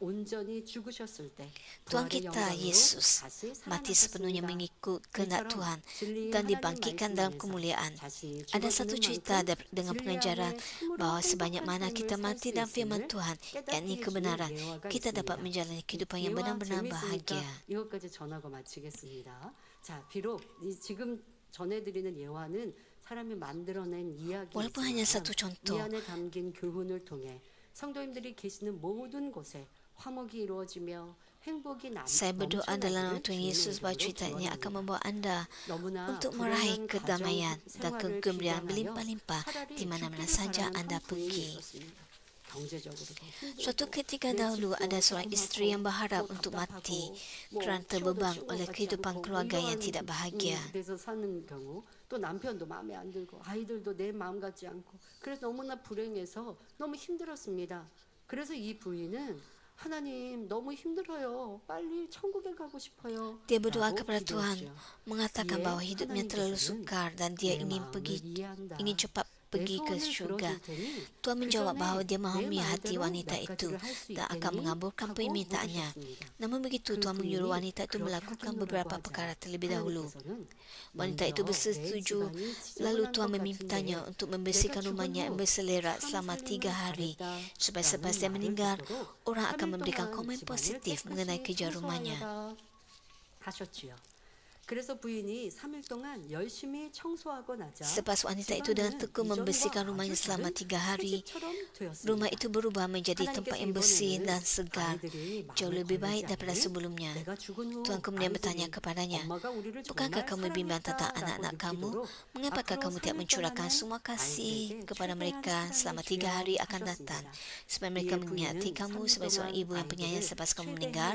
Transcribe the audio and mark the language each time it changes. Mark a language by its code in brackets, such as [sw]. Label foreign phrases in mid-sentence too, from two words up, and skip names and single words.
[ms] Tuhan kita, Yesus, mati sepenuhnya mengikut kehendak Tuhan dan dibangkitkan dalam kemuliaan. Ada satu cerita dengan pengajaran bahawa sebanyak mana kita mati dalam firman Tuhan, yakni kebenaran, kita dapat menjalani kehidupan yang benar-benar bahagia. [ko] 이것까지 전하고 마치겠습니다. 자, 비록 지금 전해드리는 예화는 사람이 만들어낸 [ms] Walaupun hanya satu [ko] 이야기이지만 [ms] contoh, [ko] 이 안에 담긴 교훈을 통해 성도님들이 계시는 모든 곳에 화목이 이루어지며 행복이 [ms] saya berdoa dalam nama Tuhan Yesus bahawa cerita ini akan membawa anda untuk meraih kedamaian dan kegembiraan berlimpah-limpah di mana-mana saja anda pergi. Suatu ketika dahulu ada seorang isteri yang berharap untuk mati kerana terbeban oleh kehidupan keluarga yang tidak bahagia. [ko] 그래서 사는 경우 또 남편도 마음에 안 들고 아이들도 내 마음 같지 않고 그래서 너무나 불행해서 너무 힘들었습니다. 그래서 이 부인은 하나님 너무 힘들어요. 빨리 천국에 가고 싶어요. [ms] Dia berdoa kepada Tuhan, mengatakan bahawa hidupnya terlalu sukar dan dia ingin cepat pergi ke syurga. Tuhan menjawab bahawa dia memahami hati wanita itu dan akan mengabulkan permintaannya. Namun begitu, Tuhan menyuruh wanita itu melakukan beberapa perkara terlebih dahulu. Wanita itu bersetuju, lalu Tuhan memintanya untuk membersihkan rumahnya yang berselerak selama 3 hari, supaya selepas dia meninggal, orang akan memberikan komen positif mengenai kerja rumahnya. [ko] 하셨지요. 그래서 부인이 3일 동안 열심히 청소하고 나자 [ms] Selepas wanita itu dengan tekun membersihkan rumahnya selama 3 hari, rumah itu berubah menjadi tempat yang bersih dan segar, jauh lebih baik daripada sebelumnya. Tuhan kemudian bertanya kepadanya, bukankah kamu bimbang tentang anak-anak kamu? Mengapakah kamu tidak mencurahkan semua kasih kepada mereka selama 3 hari akan datang, supaya mereka mengingati kamu sebagai seorang ibu yang penyayang selepas kamu meninggal?